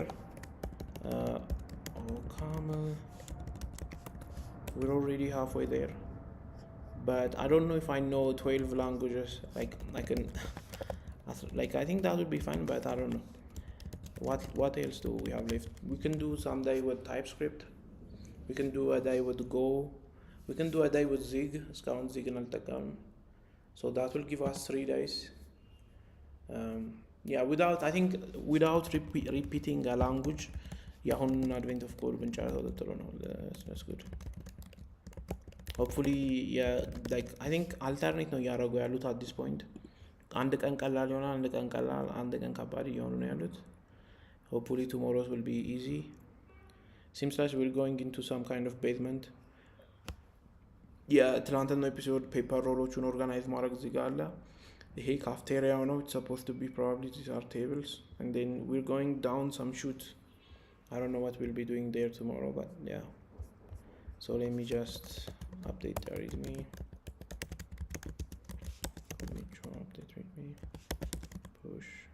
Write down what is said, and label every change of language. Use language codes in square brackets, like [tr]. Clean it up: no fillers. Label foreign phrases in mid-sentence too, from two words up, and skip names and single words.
[en] Oh, Kamal, we're already halfway there, but I don't know if I know 12 languages. Like I can, like I think that would be fine, but I don't know. What else do we have left? We can do someday with TypeScript. We can do a day with Go. We can do a day with Zig. [am] እስካሁን Zig አልጠቀምንም. [en] So that will give us 3 days. Yeah, without repeating a language. [am] የአሁን advent of code ብንጨርሰው ጥሩ ነው. [en] That's good. Hopefully, yeah, like I think alternate [am] ነው እያደረጉ ያሉት [en] at this point. [am] አንድ ቀን ቀላል ይሆናል፣ አንድ ቀን ቀላል፣ አንድ ቀን ከባድ እየሆኑ ነው ያሉት. [en] Hopefully tomorrow's will be easy. Seems like we're going into some kind of basement. Yeah, [am] ትላንትና ኤፒሶድ ፔፐር ሮሎቹን ኦርጋናይዝ ማድረግ እዚህ ጋር አለ። ይሄ ካፍቴሪያው ነው. [en] It's supposed to be probably these are tables, and then we're going down some chute. I don't know what we'll be doing there tomorrow, but yeah. So let me just update the readme. Make sure update readme. Push.